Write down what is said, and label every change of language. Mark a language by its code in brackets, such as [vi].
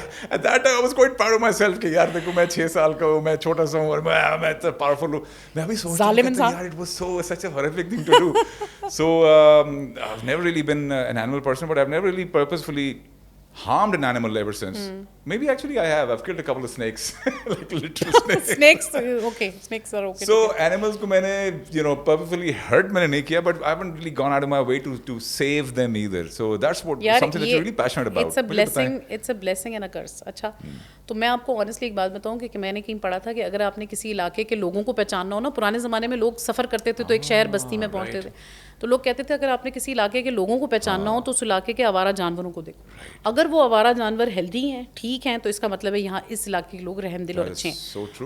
[en] At that time I was quite proud of myself [ur] کہ یار دیکھو میں 6 سال کا ہوں, میں چھوٹا سا ہوں اور میں اتنا پاورفل ہوں. میں ابھی سوچتا ہوں یار [en] it was such a horrific thing to do. So I've never really been an animal person, but I've never really purposefully harmed an animal ever since. Maybe actually I have. I've killed a couple of snakes, like literal snakes. Snakes, okay. Snakes are okay. So animals [ur] کو میں نے [en] purposefully hurt [ur] میں نے نہیں کیا, [en] but I haven't really gone out of my way to save them either. So that's what something that you're really passionate about. It's a blessing and a curse. [ur] اچھا تو میں آپ کو honestly ایک بات بتاؤں کہ میں نے کہیں پڑھا تھا کہ اگر آپ نے کسی علاقے کے لوگوں کو پہچاننا ہو نا, پرانے زمانے میں لوگ سفر کرتے تھے تو ایک شہر بستی میں پہنچتے تھے, تو لوگ کہتے تھے اگر آپ نے کسی علاقے کے لوگوں کو پہچاننا ہو تو اس علاقے کے آوارہ جانوروں کو دیکھو. اگر وہ آوارہ جانور ہیلدی ہیں, ٹھیک ہیں, تو اس کا مطلب ہے یہاں اس علاقے کے لوگ رحم دل اور اچھے ہیں.